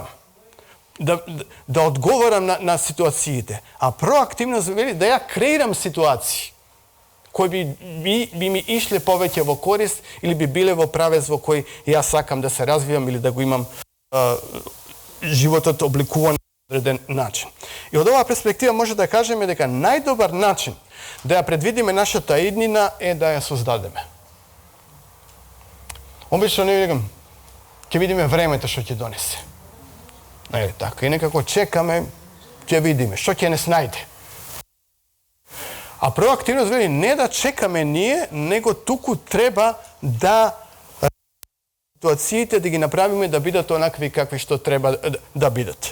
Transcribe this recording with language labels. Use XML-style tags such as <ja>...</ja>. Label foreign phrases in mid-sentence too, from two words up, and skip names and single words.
<mk>Да одговарам на ситуациите, а проактивно вели да ја креирам ситуации кои би ми ишле повеќе во корист или би биле во правец во кој јас сакам да се развивам или да го имам животот обликуван одреден начин. И од ова перспектива може да кажеме дека најдобар начин да ја предвидиме нашата иднина е да ја создадеме. Обично не викам, ќе видиме времето што ќе донесе. Е така, и некако чекаме, ќе видиме што ќе не снајде. А проактивност вели не да чекаме ние, него туку треба да ситуациите да ги направиме да бидат онакви какви што треба да бидат.</mk>